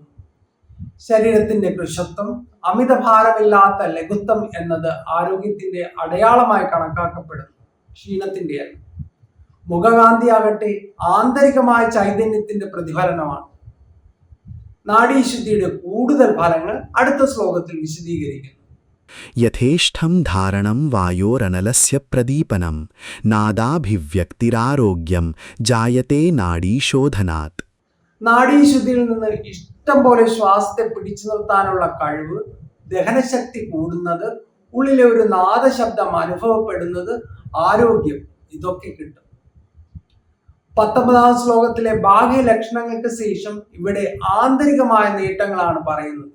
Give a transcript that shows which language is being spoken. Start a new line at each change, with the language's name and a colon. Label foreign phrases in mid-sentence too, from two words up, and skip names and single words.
Malayalam: ശരീരത്തിന്റെ കൃശത്വം, അമിതഭാരമില്ലാത്ത ലഘുത്വം എന്നത് ആരോഗ്യത്തിന്റെ അടയാളമായി കണക്കാക്കപ്പെടുന്നു, ക്ഷീണത്തിന്റെയല്ല. മുഖകാന്തിയാകട്ടെ ആന്തരികമായ ചൈതന്യത്തിന്റെ പ്രതിഫലനമാണ്. നാഡീശുദ്ധിയുടെ കൂടുതൽ ഫലങ്ങൾ അടുത്ത ശ്ലോകത്തിൽ വിശദീകരിക്കുന്നു.
Sanskrit: यथेष्टं धारणं वायोरनलस्य प्रदीपनं नादाभिव्यक्तिरारोग्यं जायते नाडीशोधनात्.
Malayalam: നാഡീശുദ്ധിയിൽ നിന്ന് ഇഷ്ടം പോലെ ശ്വാസത്തെ പിടിച്ചു നിർത്താനുള്ള കഴിവ്, ദഹനശക്തി കൂടുന്നത്, ഉള്ളിലെ ഒരു നാദശബ്ദം അനുഭവപ്പെടുന്നത്, ആരോഗ്യം, ഇതൊക്കെ കിട്ടും. 19ാം ശ്ലോകത്തിലെ ബാഹ്യ ലക്ഷണങ്ങൾക്ക് ശേഷം ഇവിടെ ആന്തരികമായ നേട്ടങ്ങളാണ് പറയുന്നത്.